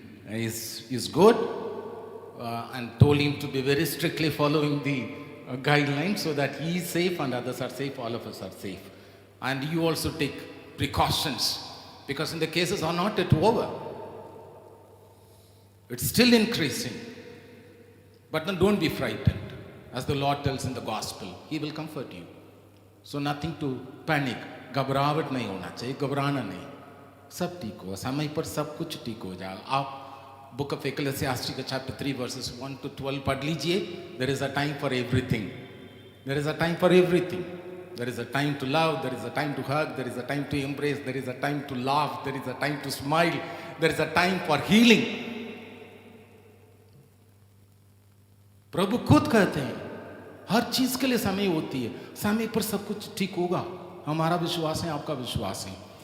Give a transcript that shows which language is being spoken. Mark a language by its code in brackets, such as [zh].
[en] Is good and told him to be very strictly following the guidelines so that he is safe and others are safe, all of us are safe. And you also take precautions because in the cases are not yet over. It's still increasing. But then don't be frightened. As the Lord tells in the gospel, He will comfort you. So nothing to panic. [hi] घबराहट नहीं होना चाहिए, घबराना नहीं, सब ठीक होगा, समय पर सब कुछ ठीक हो जाएगा. आप [en] book of Ecclesiastes chapter 3 verses 1 to 12 [hi] पढ़ लीजिए. [en] There is a time for everything. There is a time for everything. There is a time to love, there is a time to hug, there is a time to embrace, there is a time to laugh, there is a time to smile, there is a time for healing. [hi] प्रभु खुद कहते हैं हर चीज के लिए समय होती है, समय पर सब कुछ ठीक होगा. हमारा विश्वास है, आपका विश्वास है.